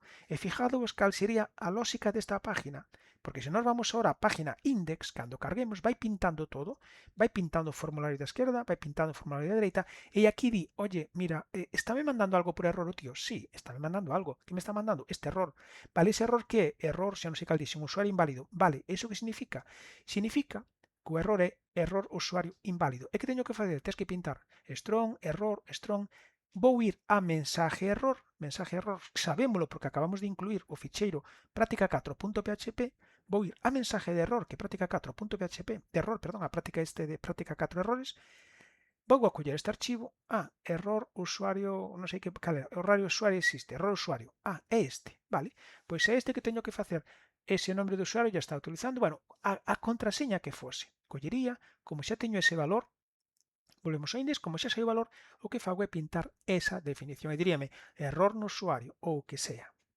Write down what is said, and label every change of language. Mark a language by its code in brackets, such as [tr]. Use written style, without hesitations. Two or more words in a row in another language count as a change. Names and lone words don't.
[gl] E fijados cal sería a lógica desta página, porque se nós vamos ahora á página index, cando carguemos vai pintando todo, vai pintando o formulario da esquerda, vai pintando o formulario da dereita, e aquí di, oye, mira, ¿estáme mandando algo por error o tío? Sí, estáme mandando algo. ¿Qué me está mandando? Este error. Vale, ese error que é? Error, xa non sei cal dixe, un usuario inválido. Vale, iso que significa? Significa que o error é error usuario inválido. E que teño que facer? Tens que pintar strong, error, strong. Vou ir a mensaje error, sabémolo porque acabamos de incluir o ficheiro práctica4.php, vou ir a mensaje de error, que práctica4.php, de error, perdón, a práctica de práctica 4 errores, vou a coller este archivo, error usuario, non sei que, cal é, error usuario existe, error usuario, é este, vale, pois é este que teño que facer, [es] ese nombre de usuario ya está utilizando, [gl] bueno, a contraseña que fose, collería, como xa teño ese valor, volvemos ao index, como xa sei o valor, o que fago é pintar esa definición, e diríame error no usuario ou o que sea.